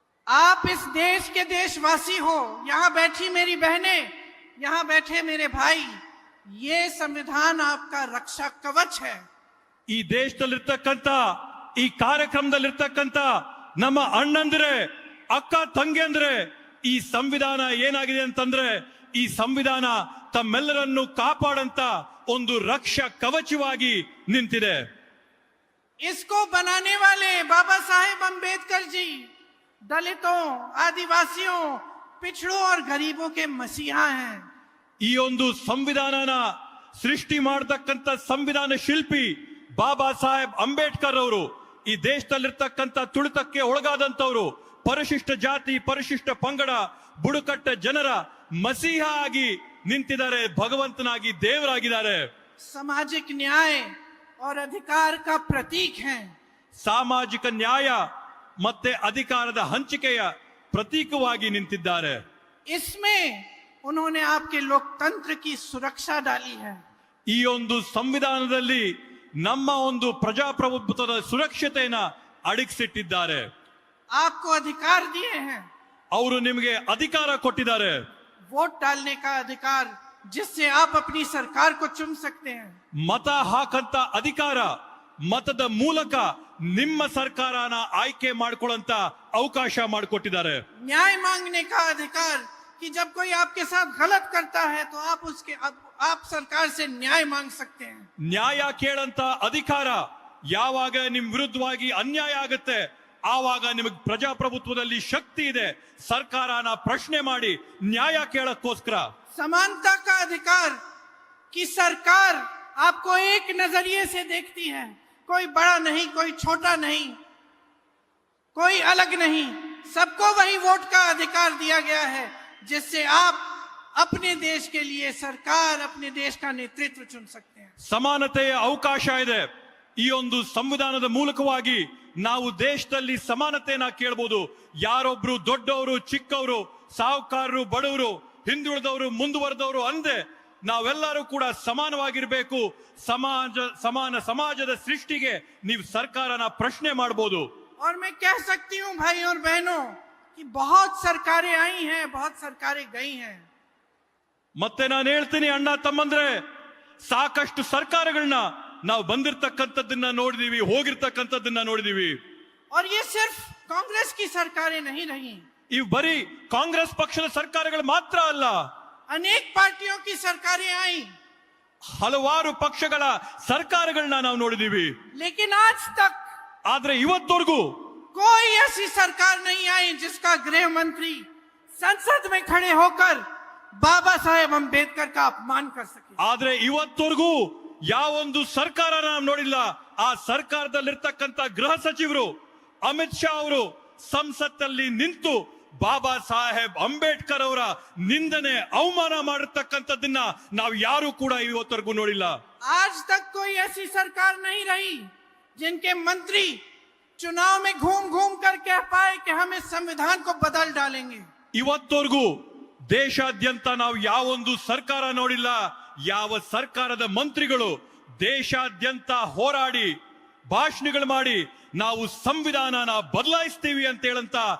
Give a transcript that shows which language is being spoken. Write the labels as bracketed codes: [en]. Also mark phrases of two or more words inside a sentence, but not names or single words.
[hi] आप इस देश के देशवासी हो, यहाँ बैठी मेरी बहनें, यहाँ बैठे मेरे भाई, ये संविधान आपका रक्षा कवच है। [kn] ಈ ದೇಶದಲ್ಲಿರ್ತಕ್ಕಂತ ಈ ಕಾರ್ಯಕ್ರಮದಲ್ಲಿರ್ತಕ್ಕಂತ ನಮ್ಮ ಅಣ್ಣಂದ್ರೆ ಅಕ್ಕ ತಂಗಿಯಂದ್ರೆ ಈ ಸಂವಿಧಾನ ಏನಾಗಿದೆ ಅಂತಂದ್ರೆ ಈ ಸಂವಿಧಾನ ತಮ್ಮೆಲ್ಲರನ್ನು ಕಾಪಾಡಂತ ಒಂದು ರಕ್ಷಾ ಕವಚವಾಗಿ ನಿಂತಿದೆ. [hi] इसको बनाने वाले बाबा साहेब अंबेडकर जी दलितों, आदिवासियों, पिछड़ों और गरीबों के मसीहा हैं। [kn] ಈ ಒಂದು ಸಂವಿಧಾನನ ಸೃಷ್ಟಿ ಮಾಡತಕ್ಕಂತ ಸಂವಿಧಾನ ಶಿಲ್ಪಿ ಬಾಬಾ ಸಾಹೇಬ್ ಅಂಬೇಡ್ಕರ್ ಅವರು ಈ ದೇಶದಲ್ಲಿರ್ತಕ್ಕಂತ ತುಳಿತಕ್ಕೆ ಒಳಗಾದಂತವರು, ಪರಿಶಿಷ್ಟ ಜಾತಿ, ಪರಿಶಿಷ್ಟ ಪಂಗಡ, ಬುಡಕಟ್ಟ ಜನರ ಮಸೀಹ ಆಗಿ ನಿಂತಿದ್ದಾರೆ, ಭಗವಂತನಾಗಿ ದೇವರಾಗಿದ್ದಾರೆ. [hi] सामाजिक न्याय और अधिकार का प्रतीक हैं। [kn] ಸಾಮಾಜಿಕ ನ್ಯಾಯ ಮತ್ತೆ ಅಧಿಕಾರದ ಹಂಚಿಕೆಯ ಪ್ರತೀಕವಾಗಿ ನಿಂತಿದ್ದಾರೆ. [hi] इसमें उन्होंने आपके लोकतंत्र की सुरक्षा डाली है। [kn] ಈ ಒಂದು ಸಂವಿಧಾನದಲ್ಲಿ ನಮ್ಮ ಒಂದು ಪ್ರಜಾಪ್ರಭುತ್ವದ ಸುರಕ್ಷತೆಯನ್ನ ಅಡಗಿಸಿಟ್ಟಿದ್ದಾರೆ. [hi] आपको अधिकार दिए हैं, [kn] ಅವರು ನಿಮಗೆ ಅಧಿಕಾರ ಕೊಟ್ಟಿದ್ದಾರೆ. [hi] वोट डालने का अधिकार, जिससे आप अपनी सरकार को चुन सकते हैं। [kn] ಮತ ಹಾಕಂತ ಅಧಿಕಾರ, ಮತದ ಮೂಲಕ ನಿಮ್ಮ ಸರ್ಕಾರನ ಆಯ್ಕೆ ಮಾಡ್ಕೊಳ್ಳಂತ ಅವಕಾಶ ಮಾಡಿಕೊಟ್ಟಿದ್ದಾರೆ. [hi] न्याय मांगने का अधिकार, कि जब कोई आपके साथ गलत करता है तो आप सरकार से न्याय मांग सकते हैं। [kn] ನ್ಯಾಯ ಕೇಳಂತ ಅಧಿಕಾರ, ಯಾವಾಗ ನಿಮ್ ವಿರುದ್ಧವಾಗಿ ಅನ್ಯಾಯ ಆಗುತ್ತೆ ಆವಾಗ ನಿಮಗೆ ಪ್ರಜಾಪ್ರಭುತ್ವದಲ್ಲಿ ಶಕ್ತಿ ಇದೆ, ಸರ್ಕಾರನ ಪ್ರಶ್ನೆ ಮಾಡಿ ನ್ಯಾಯ ಕೇಳಕ್ಕೋಸ್ಕರ. [hi] समानता का अधिकार, कि सरकार आपको एक नजरिए से देखती है, कोई बड़ा नहीं, कोई छोटा नहीं, कोई अलग नहीं, सबको वही वोट का अधिकार दिया गया है, जिससे आप अपने देश के लिए सरकार, अपने देश का नेतृत्व चुन सकते हैं। [kn] ಸಮಾನತೆಯ ಅವಕಾಶ ಇದೆ. ಈ ಒಂದು ಸಂವಿಧಾನದ ಮೂಲಕವಾಗಿ ನಾವು ದೇಶದಲ್ಲಿ ಸಮಾನತೆಯನ್ನ ಕೇಳಬಹುದು. ಯಾರೊಬ್ರು ದೊಡ್ಡವರು, ಚಿಕ್ಕವರು, ಸಾಹುಕಾರರು, ಬಡವರು, ಹಿಂದುಳಿದವರು, ಮುಂದುವರೆದವರು ಅಂದೆ ನಾವೆಲ್ಲರೂ ಕೂಡ ಸಮಾನವಾಗಿರ್ಬೇಕು. ಸಮಾನ ಸಮಾಜದ ಸೃಷ್ಟಿಗೆ ನೀವು ಸರ್ಕಾರನ ಪ್ರಶ್ನೆ ಮಾಡಬಹುದು. [hi] और मैं कह सकती हूँ भाई और बहनों कि बहुत सरकारें आई हैं, बहुत सरकारें गई हैं। [kn] ಮತ್ತೆ ನಾನು ಹೇಳ್ತೀನಿ ಅಣ್ಣ ತಮ್ಮಂದ್ರೆ, ಸಾಕಷ್ಟು ಸರ್ಕಾರಗಳನ್ನ ನಾವು ಬಂದಿರತಕ್ಕಂಥದ್ದನ್ನ ನೋಡಿದೀವಿ, ಹೋಗಿರ್ತಕ್ಕಂಥದ್ದನ್ನ ನೋಡಿದೀವಿ. [hi] और ये सिर्फ कांग्रेस की सरकारें नहीं रही, [kn] ಇವು ಬರೀ ಕಾಂಗ್ರೆಸ್ ಪಕ್ಷದ ಸರ್ಕಾರಗಳು ಮಾತ್ರ ಅಲ್ಲ, [hi] अनेक पार्टियों की सरकारें आई, [kn] ಹಲವಾರು ಪಕ್ಷಗಳ ಸರ್ಕಾರಗಳನ್ನ ನಾವು ನೋಡಿದೀವಿ. [hi] लेकिन आज तक [kn] ಆದ್ರೆ ಇವತ್ತವರೆಗೂ [hi] कोई ऐसी सरकार नहीं आई जिसका गृह मंत्री संसद में खड़े होकर बाबा साहेब अंबेडकर का अपमान कर सके। [kn] ಆದ್ರೆ ಇವತ್ತವರೆಗೂ ಯಾವೊಂದು ಸರ್ಕಾರ ನಾವು ನೋಡಿಲ್ಲ. ಆ ಸರ್ಕಾರದಲ್ಲಿರ್ತಕ್ಕಂಥ ಗೃಹ ಸಚಿವರು ಅಮಿತ್ ಶಾ ಅವರು ಸಂಸತ್ತಲ್ಲಿ ನಿಂತು ಬಾಬಾ ಸಾಹೇಬ್ ಅಂಬೇಡ್ಕರ್ ಅವರ ನಿಂದನೆ, ಅವಮಾನ ಮಾಡಿರ್ತಕ್ಕಂಥದ್ದನ್ನ ನಾವು ಯಾರು ಕೂಡ ಇವತ್ತವರೆಗೂ ನೋಡಿಲ್ಲ. [hi] आज तक कोई ऐसी सरकार नहीं रही जिनके मंत्री चुनाव में घूम घूम कर कह पाए कि हम इस संविधान को बदल डालेंगे। [kn] ಇವತ್ತವರೆಗೂ ದೇಶಾದ್ಯಂತ ನಾವು ಯಾವೊಂದು ಸರ್ಕಾರ ನೋಡಿಲ್ಲ, ಯಾವ ಸರ್ಕಾರದ ಮಂತ್ರಿಗಳು ದೇಶಾದ್ಯಂತ ಹೋರಾಡಿ ಭಾಷಣಗಳು ಮಾಡಿ ನಾವು ಸಂವಿಧಾನನ ಬದಲಾಯಿಸ್ತೀವಿ ಅಂತ ಹೇಳಂತ